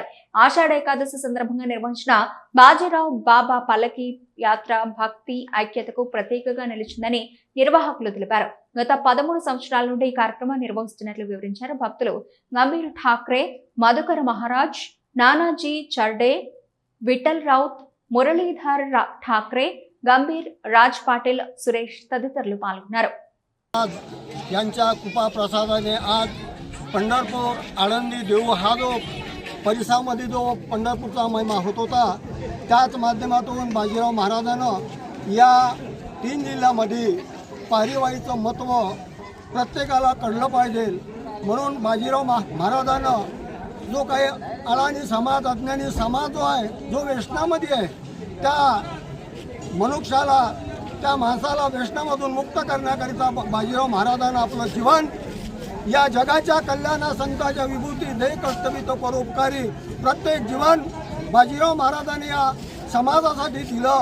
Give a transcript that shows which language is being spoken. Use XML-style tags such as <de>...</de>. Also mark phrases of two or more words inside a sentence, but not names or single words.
<te>ఆషాఢ ఏకాదశి సందర్భంగా నిర్వహించిన బాజీరావు బాబా పల్లకి యాత్ర భక్తి ఐక్యతకు ప్రతీకగా నిలిచిందని నిర్వాహకులు తెలిపారు. గత 13 సంవత్సరాల నుండి ఈ కార్యక్రమాన్ని నిర్వహిస్తున్నట్లు వివరించారు. భక్తులు గంభీర్ ఠాక్రే, మధుకర మహారాజ్, నానాజీ చర్డే, విఠల్ రౌత్, మురళీధర్ ఠాక్రే, గంభీర్, రాజ్ పాటిల్, సురేష్ తదితరులు పాల్గొన్నారు.</te> <mr>पंढरपूर, आळंदी, देऊ हा जो परिसरामध्ये जो पंढरपूरचा महिमा होत होता, त्याच माध्यमातून बाजीराव महाराजानं या 3 जिल्ह्यामध्ये पारिवाळीचं महत्त्व प्रत्येकाला कळलं पाहिजे म्हणून बाजीराव महाराजानं जो काही अडाणी समाज, अज्ञानी समाज जो आहे, जो व्यसनामध्ये आहे, त्या मनुष्याला, त्या माणसाला व्यसनामधून मुक्त करण्याकरिता बाजीराव महाराजानं आपलं जीवन या जगाच्या कल्याणा संतांच्या विभूती देह कर्तव्य परोपकारी प्रत्येक जीवन बाजीराव महाराजांनी या समाजासाठी दिलं.</mr>